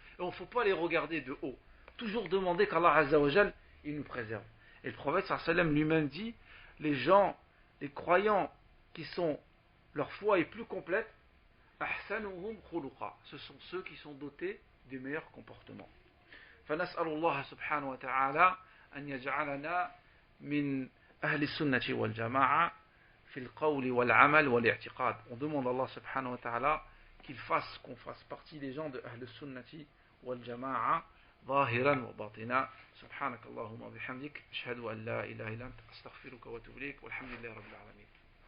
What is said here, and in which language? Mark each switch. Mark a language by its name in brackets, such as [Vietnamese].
[French] Et on ne faut pas les regarder de haut. Toujours demander qu'Allah Azza wa Jal, il nous préserve. Et le prophète sallallahu alayhi wa sallam lui-même dit, les gens, les croyants qui sont, leur foi est plus complète, [Arabic] ahsanuhum khuluqa, [French] ce sont ceux qui sont dotés des meilleurs comportements. [Arabic] فنسأل الله سبحانه وتعالى أن يجعلنا من أهل السنة والجماعة في القول والعمل والاعتقاد. [French] On demande à Allah subhanahu wa ta'ala qu'il fasse qu'on fasse partie des gens de Ahl Sunnati wal Jama'a [Arabic] ظاهرا وباطنا. سبحانك اللهم وبحمدك أشهد أن لا إله إلا أنت أستغفرك وأتوب إليك والحمد لله رب العالمين.